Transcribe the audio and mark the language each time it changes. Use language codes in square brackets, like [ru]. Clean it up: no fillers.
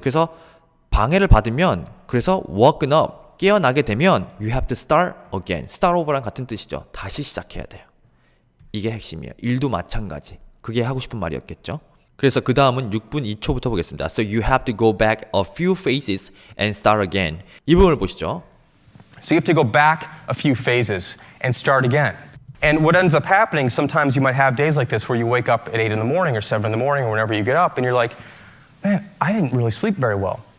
[ko] 그래서 방해를 받으면 그래서 [en] woken up. [ko] 깨어나게 되면 [en] you have to start again. [ko] start over랑 같은 뜻이죠. 다시 시작해야 돼요. 이게 핵심이에요. 일도 마찬가지. 그게 하고 싶은 말이었겠죠? 그래서 그 다음은 6분 2초부터 보겠습니다. [en] So you have to go back a few phases and start again. [ko] 이 부분을 보시죠. [en] So you have to go back a few phases and start again. And what ends up happening, sometimes you might have days like this where you wake up at 8 in the morning or 7 in the morning or whenever you get up and you're like, man, I didn't really sleep very well.